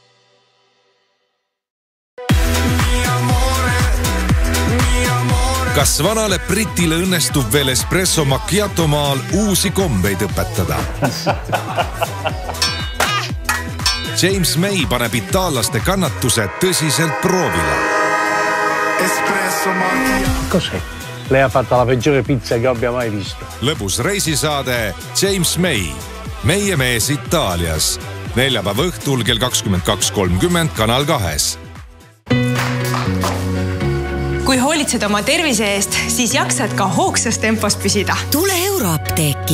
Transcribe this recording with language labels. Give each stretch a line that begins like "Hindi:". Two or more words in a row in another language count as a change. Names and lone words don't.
Estonian: Kas vanale Britile õnnestub veel
Italian: espresso macchiato
Estonian: maal uusi kombeid õpetada? James May paneb itaallaste kannatused tõsiselt proovile.
Italian: Cos'è? Lei ha fatto la peggiore pizza che abbia mai visto.
Estonian: Lõbus reisisaade James May. Meie mees Itaalias. Neljapäeva õhtul kell 22.30 Kanal 2. Kui hoolitsed oma tervise eest, siis jaksad ka hoogsas tempos püsida. Tule Euroapteeki.